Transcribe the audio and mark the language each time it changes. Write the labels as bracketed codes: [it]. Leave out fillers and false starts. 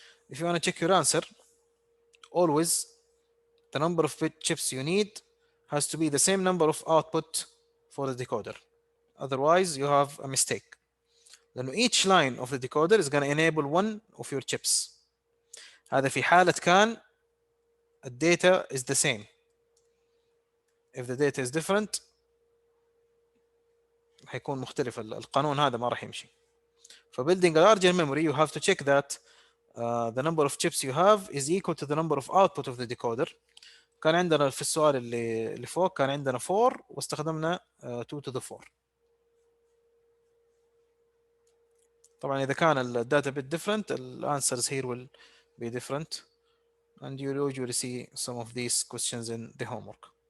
[en] If you want to check your answer, always the number of bit chips you need has to be the same number of output for the decoder. Otherwise, you have a mistake. لأنه each line of the decoder is going to enable one of your chips. [ar] هذا في حالة كان الداتا [en] is the same. If the data is different [ar] هيكون مختلف القانون هذا ما راح يمشي. [en] For building a larger memory, you have to check that the number of chips you have is equal to the number of output of the decoder. [ar] كان عندنا في السؤال اللي فوق كان عندنا 4 واستخدمنا 2 to the 4. طبعا إذا كان الداتا [en] bit different, the answers here will be different, and you usually see some of these questions in the homework.